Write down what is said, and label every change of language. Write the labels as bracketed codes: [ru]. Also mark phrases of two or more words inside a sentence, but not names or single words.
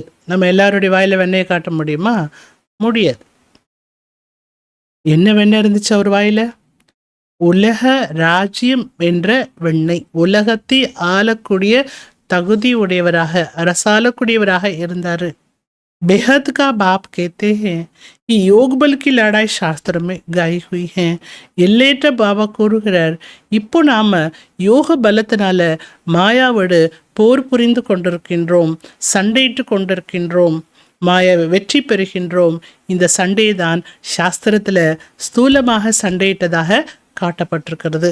[ta] நம்ம எல்லாருடைய வாயில வெண்ணெயை காட்ட முடியுமா? முடியாது. என்ன வெண்ணெய் இருந்துச்சு அவர் வாயில? உலக ராஜ்யம் என்ற வெண்ணெய். உலகத்தை ஆளக்கூடிய தகுதி உடையவராக, அரசாளக்கூடியவராக இருந்தாரு. [hi] बेहद का बाप कहते हैं कि योग बल की लड़ाई शास्त्र में गाई हुई है. [ta] எல்லேற்ற பாபா கூறுகிறார், இப்போ நாம யோக பலத்தினால மாயாவோடு போர் புரிந்து கொண்டிருக்கின்றோம், சண்டையிட்டு கொண்டிருக்கின்றோம், மாயாவை வெற்றி பெறுகின்றோம். இந்த சண்டை தான் சாஸ்திரத்தில் ஸ்தூலமாக சண்டையிட்டதாக காட்டப்பட்டிருக்கிறது.